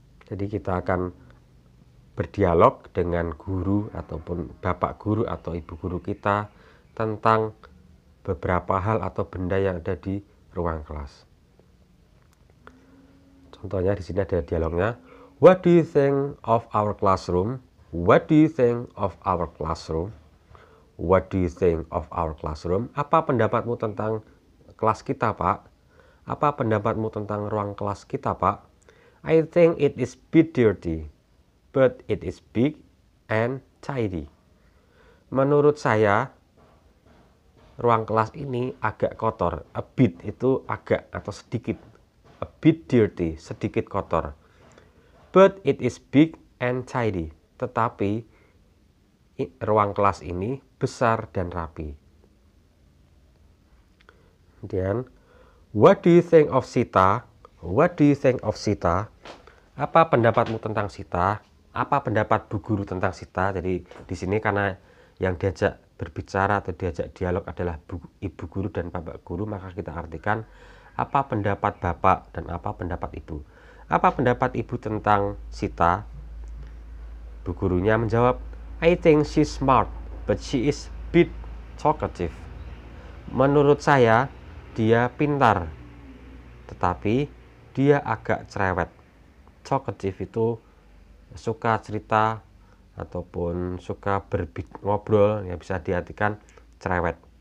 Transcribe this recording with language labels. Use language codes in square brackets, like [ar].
[id] Jadi kita akan berdialog dengan guru ataupun bapak guru atau ibu guru kita tentang beberapa hal atau benda yang ada di ruang kelas. Contohnya di sini ada dialognya. [en] What do you think of our classroom? What do you think of our classroom? What do you think of our classroom? [id] Apa pendapatmu tentang kelas kita, Pak? Apa pendapatmu tentang ruang kelas kita, Pak? [en] I think it is bit dirty, but it is big and tidy. [id] Menurut saya, ruang kelas ini agak kotor. A bit itu agak atau sedikit. [en] A bit dirty, [id] sedikit kotor. [en] But it is big and tidy. [id] Tetapi ruang kelas ini besar dan rapi. [en] Kemudian, what do you think of Sita? What do you think of Sita? [id] Apa pendapatmu tentang Sita? Apa pendapat Bu Guru tentang Sita? Jadi di sini karena yang diajak berbicara atau diajak dialog adalah Ibu Guru dan Bapak Guru, maka kita artikan apa pendapat Bapak dan apa pendapat Ibu. Apa pendapat Ibu tentang Sita? Bu gurunya menjawab, [en] I think she's smart, but she is bit talkative. [id] Menurut saya, dia pintar, tetapi dia agak cerewet. Talkative itu suka cerita ataupun suka ngobrol, yang bisa diartikan cerewet.